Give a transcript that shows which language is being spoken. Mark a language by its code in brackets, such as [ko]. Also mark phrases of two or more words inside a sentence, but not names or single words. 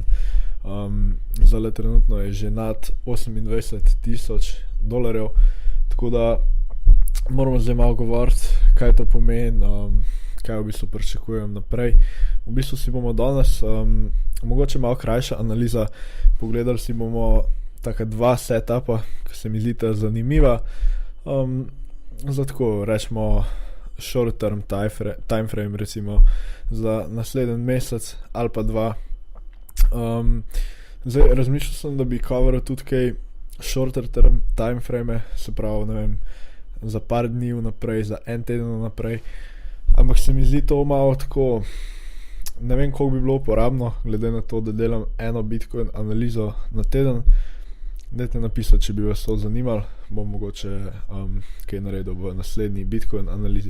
[sl] Zdaj trenutno je že nad 28,000 $, tako da moramo zdaj malo govoriti, kaj to pomeni, kaj v bistvu pričakujem naprej. V bistvu si bomo danes, mogoče malo krajša analiza, pogledali si bomo taka dva setupa, ki se mi zdita zanimiva. Za tako rečemo [en] short term time frame, [sl] recimo za naslednji mesec ali pa dva. Zdaj razmišljal sem, da bi coveral tudi kaj [en] shorter term time frame, [sl] se pravi, ne vem, za par dni vnaprej, za en teden vnaprej. Ampak se mi zdi to malo tako, ne vem, koliko bi bilo uporabno, glede na to, da delam eno Bitcoin analizo na teden. Dajte napisati, če bi vas to zanimalo, bom mogoče kaj naredil v naslednji Bitcoin analizi.